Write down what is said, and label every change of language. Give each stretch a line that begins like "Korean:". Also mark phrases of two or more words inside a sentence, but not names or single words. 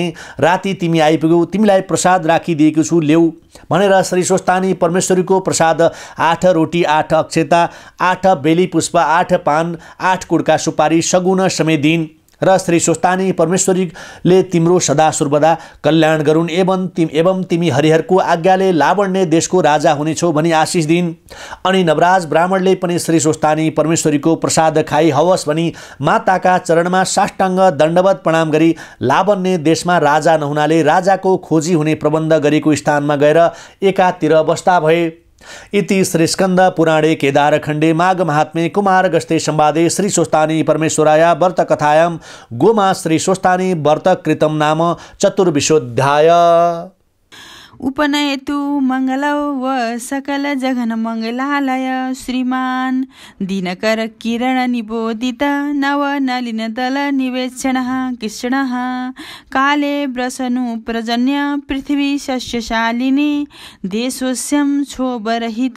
Nepali: राति तिमी आइपुग्यौ, तिमीलाई प्रसाद राखिदिएको छु, ल्याऊ भनेर श्री स्वस्थानी परमेश्वरीको प्रसाद 8 रोटी, 8 अक्षता, 8 बेली पुष्प, 8 पान, 8 कुडका सुपारी सगुन समेत दिइन् र श्री स्वस्थानी परमेश्वरीले तिम्रो सदा सर्वदा कल्याण गरून् एवं तिमी हरिहरको आज्ञाले लावण्य देशको राजा हुनेछौ भनी आशिष दिइन्। अनि नवराज ब्राह्मणले पनि श्री स्वस्थानी परमेश्वरीको प्रसाद खाई हवस् भनी माताका चरणमा साष्टाङ्ग दण्डवत प्रणाम गरी लावण्य देशमा राजा नहुनाले राजाको खोजी हुने प्रबन्ध गरेको स्थानमा गएर एकातिर बस्दा भए।
Sanskrit: इति श्री स्कंद पुराणे केदारखण्डे माघ महात्म्ये कुमार गस्ते संवादे श्री स्वस्थानी परमेश्वराय व्रत कथायां गोमा श्री स्वस्थानी व्रत कृतं नाम चतुर्विशोऽध्याय। उपनयतु मंगलौ व सकल जघन मंगलालय श्रीमान दिनकर किरण निबोधित नव नलिन दल निवेक्षणः कृष्णः काले व्रसनु प्रजन्य पृथ्वी सस्यशालिनी देशोस्यं क्षोभरहितो